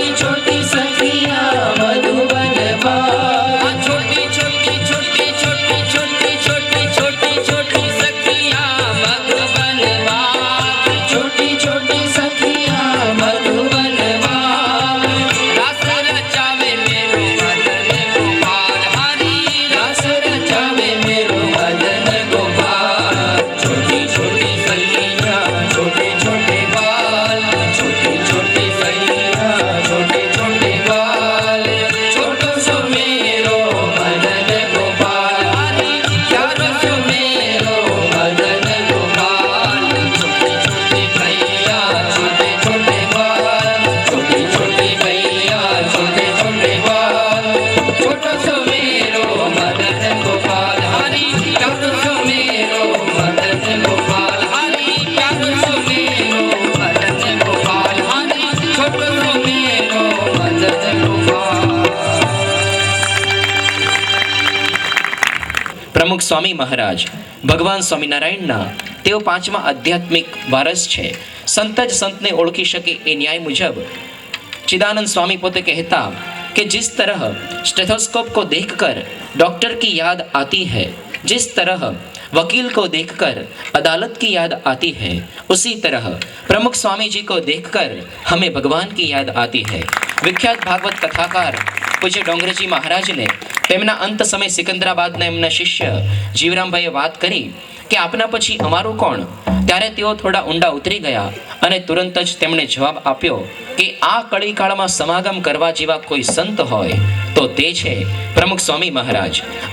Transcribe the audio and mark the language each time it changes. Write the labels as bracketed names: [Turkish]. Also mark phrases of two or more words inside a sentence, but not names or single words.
[Hindi] छोटी सखियां मधुबन बाग, छोटी छोटी छोटी छोटी छोटी छोटी छोटी छोटी सखियां मधुबन बाग, छोटी छोटी सखियां मधुबन बाग। रस रचावे मेरो मदन गोपाल, हरी रस रचावे मेरो मदन गोपाल। छोटी छोटी सखियां छोटे छोटे बाल, छोटी छोटी सखियां छोटे छोटे बाल, छोटो सो मेरो मदन गोपाल, हरी प्यारो सो मेरो मदन गोपाल। छोटी छोटी गैया छोटे छोटे बाल, छोटी छोटी गैया छोटे छोटे बाल, छोटो सो मेरो मदन गोपाल, हरी प्यारो सो मेरो मदन गोपाल, हरी प्यारो सो मेरो मदन गोपाल, हरी छोटो सो मेरो मदन गोपाल। [Gujarati] પ્રમુખ સ્વામી મહારાજ ભગવાન સ્વામિનારાયણના તેઓ પાંચમા આધ્યાત્મિક વારસ છે. સંત જ સંતને ઓળખી શકે એ ન્યાય મુજબ [Hindi] चिदानंद स्वामी पोते कहता कि जिस तरह स्टेथोस्कोप को देखकर डॉक्टर की याद आती है, जिस तरह वकील को देखकर अदालत की याद आती है, उसी तरह प्रमुख स्वामी जी को देखकर हमें भगवान की याद आती है. विख्यात भागवत कथाकार पूज्य डोंगरजी महाराज ने [Gujarati] તેમના અંત સમય સિકંદરાબાદના એમના શિષ્ય જીવરામભાઈએ વાત કરી કે આપના પછી અમારું કોણ? ત્યારે તેઓ થોડા ઊંડા ઉતરી ગયા અને તુરંત જ તેમણે જવાબ આપ્યો કે આ કળીકાળમાં સમાગમ કરવા જેવા કોઈ સંત હોય તો તે છે પ્રમુખ સ્વામી મહારાજ.